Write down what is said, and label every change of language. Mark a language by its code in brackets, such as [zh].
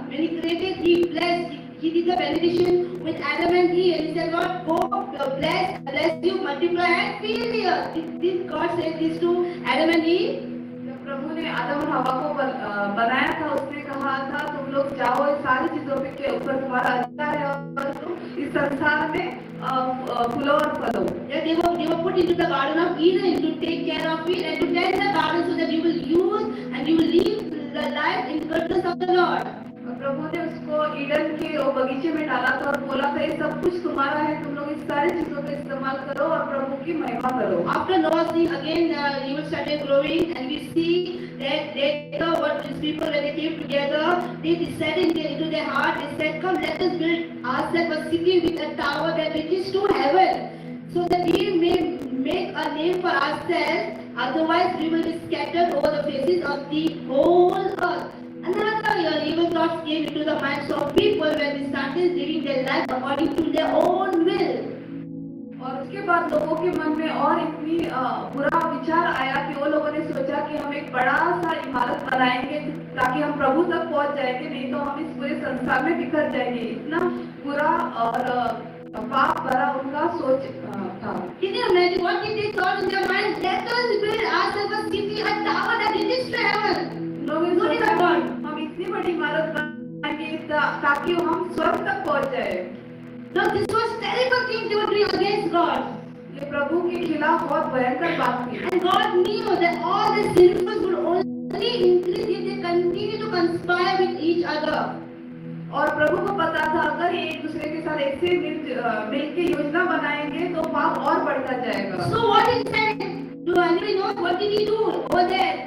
[en] When He created, He blessed. He did the benediction with Adam and Eve, and He said, "Lord, go bless you, multiply and fill the earth." Did God say this to Adam and Eve? [hi] जब प्रभु ने आदम और हवा को बनाया था, उसने कहा था तुम लोग जाओ, इस सारी चीजों के ऊपर तुम्हारा अधिकार है और तुम इस संसार में फूलों और फलों। [en] Yeah, they were put into the Garden of Eden to take care of it and to tend the garden so that you will use and you will live the life in goodness of the Lord. [hi] और प्रभु ने उसको Eden के वो बगीचे में डाला था और बोला था ये सब कुछ तुम्हारा है, तुम लोग इस सारी चीजों का इस्तेमाल करो और प्रभु की महिमा करो। [en] After Noah's thing, again evil started growing, and we see that later what these people when they came together, they decided into their heart, they said, "Come, let us build ourselves a city with a tower that reaches to heaven, so that we may make a name for ourselves. Otherwise, we will be scattered over the faces of the whole earth." Another evil thoughts came into the minds of people when they started living their life according to their own will. [hi] और उसके बाद लोगों के मन में और इतनी बुरा विचार आया कि वो लोगों ने सोचा कि हम एक बड़ा सा इमारत बनाएंगे ताकि हम प्रभु तक पहुंच जाएंगे, नहीं तो हम इस पूरे संसार में बिखर जाएंगे। इतना बुरा और पाप भरा उनका सोच था। [en] Can you imagine what did they thought in their mind? Let us build ourselves a city, a tower that reaches to heaven. [hi] लोग ये सोचा हम इतनी बड़ी इमारत बनाएंगे ताकि हम स्वर्ग तक पहुंच जाए। [en] Now this was terrible thing they were doing against God. [hi] ये प्रभु के खिलाफ बहुत भयंकर बात थी। [en] And God knew that all the sinful would only increase if they continue to conspire with each other. [hi] और प्रभु को पता था अगर एक दूसरे के साथ ऐसे मिल के योजना बनाएंगे तो पाप और बढ़ता जाएगा। [en] So what he said? Do anybody know what did he do over there?